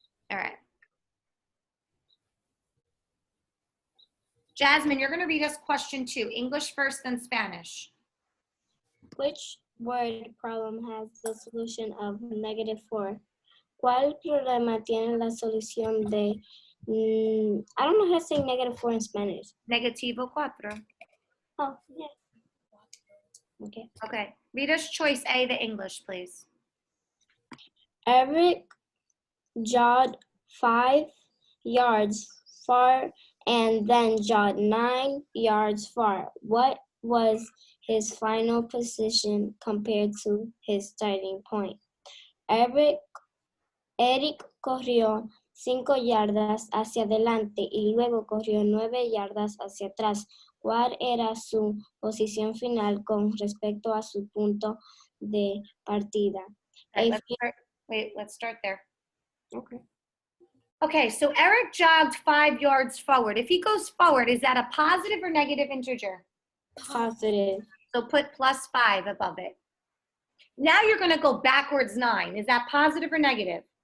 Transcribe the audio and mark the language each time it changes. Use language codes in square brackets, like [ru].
[en] All right. Jasmine, you're going to read us question 2. English first, then Spanish. Which word problem has the solution of -4? [es] ¿Cuál problema tiene la solución de, [en] I don't know how to say -4 in Spanish. [es] Negativo 4. [en] Oh, yeah. Okay. Okay. Read us choice A, the English, please. Eric jogged 5 yards far and then jogged 9 yards far. What was his final position compared to his starting point? [es] Eric corrió 5 yardas hacia adelante y luego corrió 9 yardas hacia atrás. ¿Cuál era su posición final con respecto a su punto de partida? [en] All right, let's start there. Okay. Okay, so Eric jogged 5 yards forward. If he goes forward, is that a positive or negative integer? Positive. So put +5 above it. Now you're going to go backwards 9. Is that positive or negative?